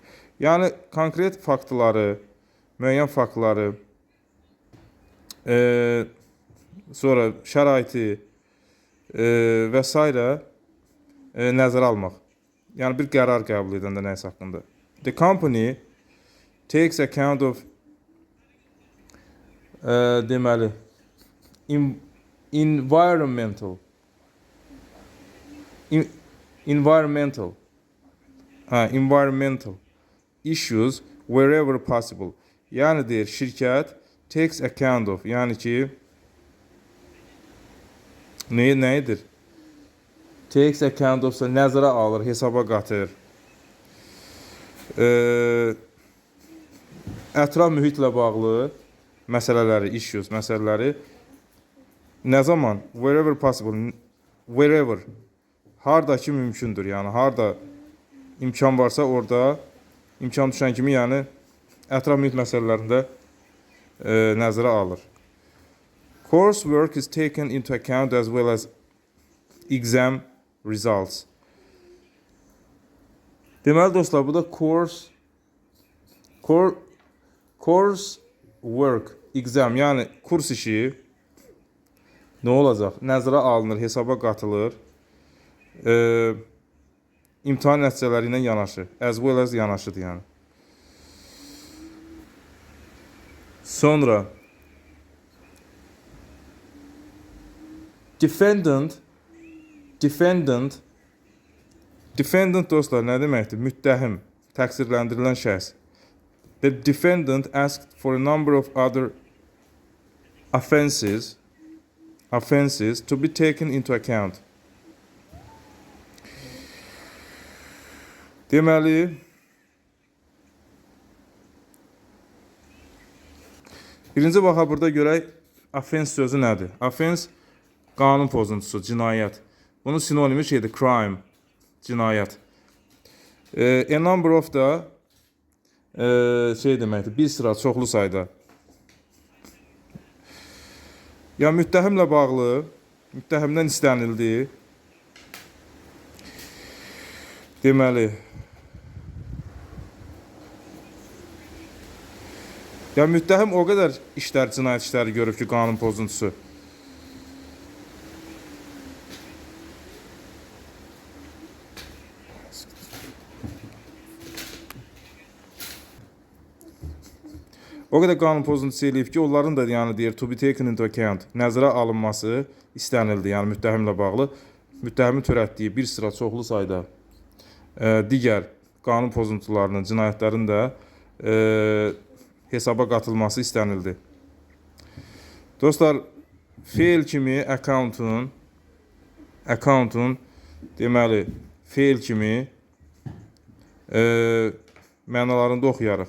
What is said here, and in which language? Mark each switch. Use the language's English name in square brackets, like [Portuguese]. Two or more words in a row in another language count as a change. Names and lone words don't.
[Azerbaijani] Yəni konkret faktları, müəyyən faktları, sonra şəraiti və s. nəzərə almaq. Yəni bir qərar qəbul edəndə nəyisə haqqında. [English] The company takes account of deməli environmental issues wherever possible. [Azerbaijani] Yəni deyir, şirkət [English] takes account of, [Azerbaijani] yəni ki nəyidir? [English] Takes account of [Azerbaijani] nəzərə alır, hesaba qatır. Ətraf mühitlə bağlı məsələləri, issues, məsələləri nə zaman? [English] Wherever possible, wherever, [Azerbaijani] harda ki mümkündür, yəni harda imkan varsa orada, imkan düşən kimi, yəni ətraf mühit məsələlərində nəzərə alır. [English] Coursework is taken into account as well as exam results. [Azerbaijani] Deməli dostlar, bu da [English] course work, [Azerbaijani] exam, yəni kurs işi nə olacaq? Nəzərə alınır, hesaba qatılır. İmtahan nəticələri ilə yanaşı, [English] as well as [Azerbaijani] yanaşıdır yəni. Sonra defendant dostlar nə deməkdir? Müttəhim, təqsirləndirilən şəxs. [English] The defendant asked for a number of other offenses to be taken into account. [Azerbaijani] Deməli, birinci baxa burada görək offense sözü nədir? Offense qanun pozuntusu, cinayət. Bunun sinonimi şeydir, crime, cinayət. [English] A number of [Azerbaijani] da şey deməkdir, bir sıra, çoxlu sayda. Ya müttəhimlə bağlı, müttəhimdən istənildi. Deməli, ya müttəhim o qədər işlər, cinayət işləri görüb ki, qanun pozuntusu. O qədər qanun pozuntusu eləyib ki, onların da yəni deyir [English] to be taken into account, [Azerbaijani] nəzərə alınması istənildi, yəni müttəhimlə bağlı. Müttəhimin törətdiyi bir sıra çoxlu sayda digər qanun pozuntularının, cinayətlərin də hesaba qatılması istənildi. Dostlar, feil kimi accountun deməli, feil kimi mənalarında oxuyarıq.